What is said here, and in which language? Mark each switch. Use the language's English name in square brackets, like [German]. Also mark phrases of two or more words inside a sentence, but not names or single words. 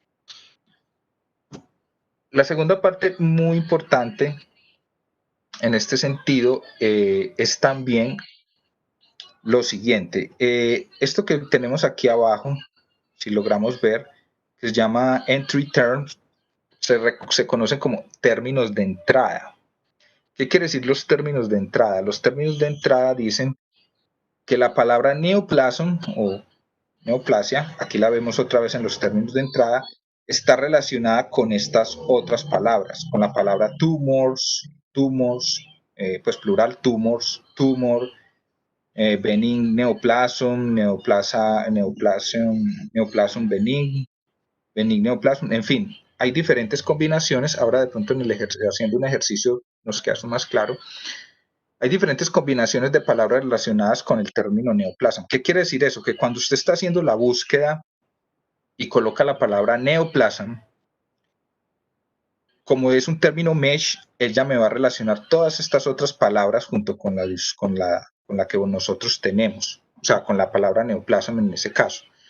[Spanish] La segunda parte muy importante en este sentido es también lo siguiente. Esto que tenemos aquí abajo, si logramos ver, que se llama [English] entry terms, [Spanish] se conocen como términos de entrada. ¿Qué quiere decir los términos de entrada? Los términos de entrada dicen que la palabra neoplasm o neoplasia, aquí la vemos otra vez en los términos de entrada, está relacionada con estas otras palabras, con la palabra tumors, pues plural, [English] tumor, benign neoplasm, neoplasm benign, benign neoplasm, [Spanish] en fin, hay diferentes combinaciones. Ahora de pronto haciendo un ejercicio nos queda eso más claro. Hay diferentes combinaciones de palabras relacionadas con el término neoplasm. ¿Qué quiere decir eso? Que cuando usted está haciendo la búsqueda y coloca la palabra neoplasm, como es un término mesh, ella me va a relacionar todas estas otras palabras junto con la que nosotros tenemos, o sea, con la palabra neoplasm en ese caso.